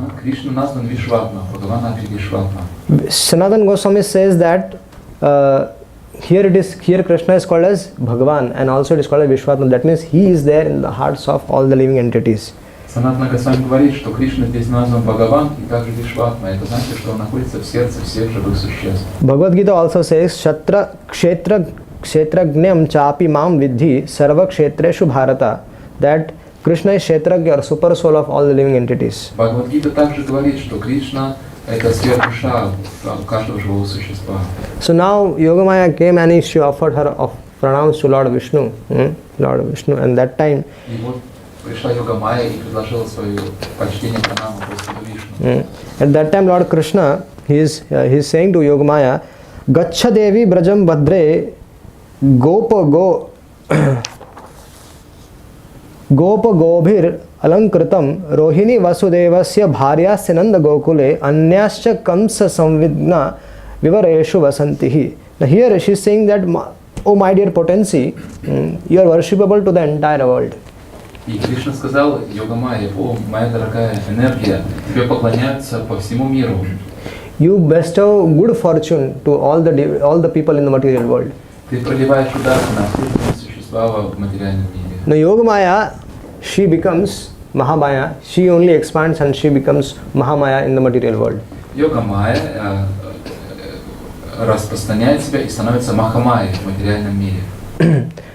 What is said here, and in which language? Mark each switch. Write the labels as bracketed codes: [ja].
[ru] Кришна назван Вишватма, Бхагаван апи Вишватма. [en] Sanatana Goswami says that here Krishna is called as Bhagavan and also it is called as Vishwatma. That means he is there in the hearts of all the living entities. [ru] Санатана Госвами говорит, что Кришна здесь назван Бхагаван и также Вишватма. Это значит, что он находится в сердце всех живых существ. [en] Bhagavad Gita also says [sa] Kshetragnyam chapi mam vidhi sarva kshetreshu bharata. [en] That Krishna is Kshetragya or super soul of all the living entities. [ru] Бхагавад-гита также говорит, что Кришна это сверхдуша каждого живого существа. [en] So now Yogamaya came and she offered her pranams to Lord Vishnu. And that time [ru] И вот пришла Йога-майя и предложила свое почтение пранаму Господу Вишну. [en] At that time Lord Krishna, he is saying to Yogamaya, [sa] Gaccha Devi Brajam Bhadre Gopa Gobhir Alankritam Rohini Vasudevasya Bharyasya Nanda Gokule Anyascha Kamsa Samvidna Vivareshu Vasantihi. [en] Now here she is saying that, oh my dear potency, you are worshipable to the entire world. [ru] И Кришна сказал Йога-майе: о, моя дорогая энергия, тебе поклоняются по всему миру. [en] You bestow good fortune to all the people in the material world. [ru] Ты проливаешь удачу на все существа в материальном мире. [en] Now Yogamaya, she becomes Mahamaya. She only expands and she becomes Mahamaya in the material world. [ru] Йога-майя распространяет себя и становится Махамайей в материальном мире.